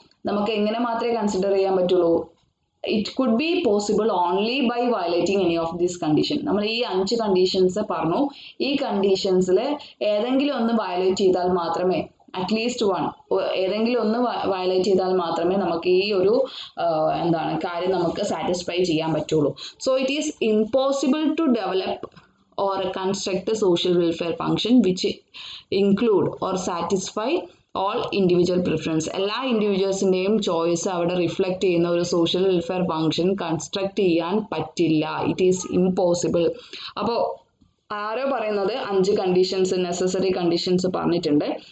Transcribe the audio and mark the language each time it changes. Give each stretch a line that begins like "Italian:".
Malayalam: നമുക്ക് എങ്ങനെ മാത്രമേ കൺസിഡർ ചെയ്യാൻ പറ്റുള്ളൂ?
English: It could be possible only by violating any of these condition.
Malayalam: നമ്മൾ ഈ 5 കണ്ടീഷൻസ് പറഞ്ഞു. ഈ കണ്ടീഷൻസിൽ ഏതെങ്കിലും ഒന്ന് വയലേറ്റ് ചെയ്താൽ മാത്രമേ, അറ്റ്ലീസ്റ്റ് 1 ഏതെങ്കിലും ഒന്ന് വയലേറ്റ് ചെയ്താൽ മാത്രമേ നമുക്ക് ഈ ഒരു കാര്യം നമുക്ക് സാറ്റിസ്ഫൈ ചെയ്യാൻ പറ്റുള്ളൂ.
English: So it is impossible to develop or construct a social welfare function which include or satisfy all individual preference.
Malayalam: എല്ലാ ഇൻഡിവിജ്വൽസിൻ്റെയും ചോയ്സ് അവിടെ റിഫ്ലക്റ്റ് ചെയ്യുന്ന ഒരു സോഷ്യൽ വെൽഫെയർ ഫംഗ്ഷൻ കൺസ്ട്രക്ട് ചെയ്യാൻ പറ്റില്ല.
English: It is impossible.
Malayalam: അപ്പോൾ ആരോ പറയുന്നത് 5 കണ്ടീഷൻസ്, നെസസറി കണ്ടീഷൻസ് പറഞ്ഞിട്ടുണ്ട്.